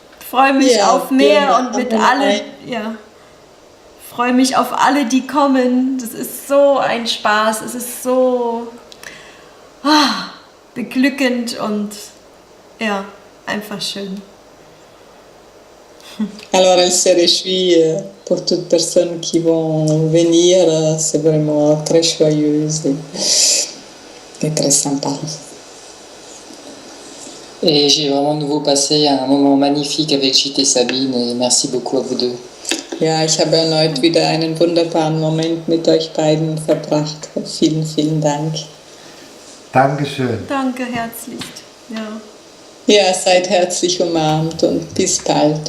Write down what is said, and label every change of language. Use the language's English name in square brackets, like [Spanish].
[German] Freue mich Ja, auf mehr genau. und mit alle, ja. Freue mich auf alle, die kommen. Das ist so ein Spaß. Es ist so beglückend und ja, einfach schön. [French] Alors, elle se réjouit pour toutes personnes qui vont venir. C'est vraiment très joyeuse et très sympa. Et j'ai vraiment de nouveau passé un moment magnifique avec Gite et Sabine et merci beaucoup à vous deux. [German] Ja, ich habe erneut wieder einen wunderbaren Moment mit euch beiden verbracht. Vielen, vielen Dank. Dankeschön. Danke herzlichst. Ja. Ja, seid herzlich umarmt und bis bald.